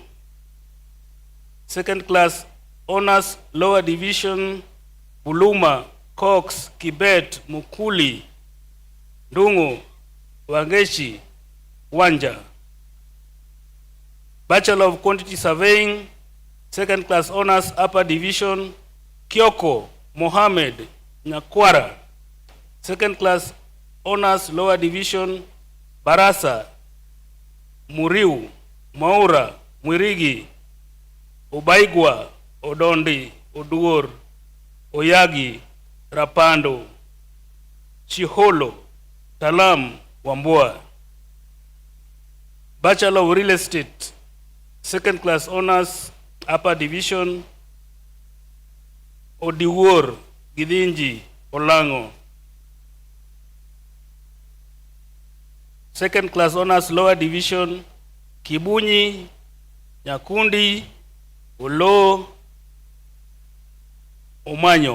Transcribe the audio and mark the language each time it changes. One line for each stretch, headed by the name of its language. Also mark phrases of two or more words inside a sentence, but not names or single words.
English: Second class honors, lower division, Buluma, Cox, Kibet, Mukuli, Ndungu, Wangeshi, Wanja. Bachelor of Quantity Surveying, second class honors, upper division, Kyoko, Mohammed, Nyakwara. Second class honors, lower division, Barasa, Muriu, Maura, Mwirigi, Obaigwa, Odondi, Oduor, Oyagi, Rapando, Chiholo, Talam, Wambua. Bachelor of Real Estate, second class honors, upper division, Odiwor, Gidinji, Olango. Second class honors, lower division, Kibunyi, Nyakundi, Olo, Omanyo.